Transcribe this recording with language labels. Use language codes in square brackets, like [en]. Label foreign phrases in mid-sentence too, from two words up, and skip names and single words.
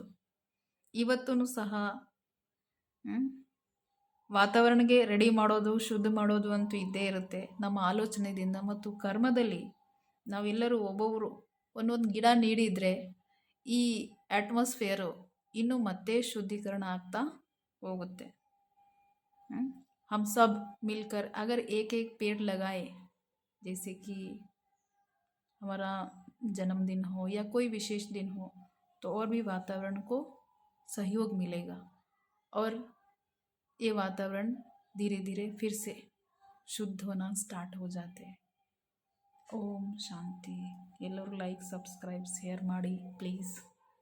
[kn] ಇವತ್ತೂ ಸಹ ವಾತಾವರಣಕ್ಕೆ ರೆಡಿ ಮಾಡೋದು, ಶುದ್ಧ ಮಾಡೋದು ಅಂತೂ ಇದ್ದೇ ಇರುತ್ತೆ. ನಮ್ಮ ಆಲೋಚನೆಯಿಂದ ಮತ್ತು ಕರ್ಮದಲ್ಲಿ ನಾವೆಲ್ಲರೂ ಒಬ್ಬೊಬ್ಬರು ಒಂದೊಂದು ಗಿಡ ನೀಡಿದರೆ ಈ ಅಟ್ಮಾಸ್ಫಿಯರು ಇನ್ನೂ ಮತ್ತೆ ಶುದ್ಧೀಕರಣ ಆಗ್ತಾ ಹೋಗುತ್ತೆ. [hi] हम सब मिलकर अगर एक एक पेड़ लगाए, जैसे कि हमारा जन्मदिन हो या कोई विशेष दिन हो, तो और भी वातावरण को सहयोग मिलेगा और ये वातावरण धीरे धीरे फिर से शुद्ध होना स्टार्ट हो जाते हैं. [kn] ಓಂ ಶಾಂತಿ. ಎಲ್ಲರೂ [en] like, subscribe, share [kn] ಮಾಡಿ ಪ್ಲೀಸ್.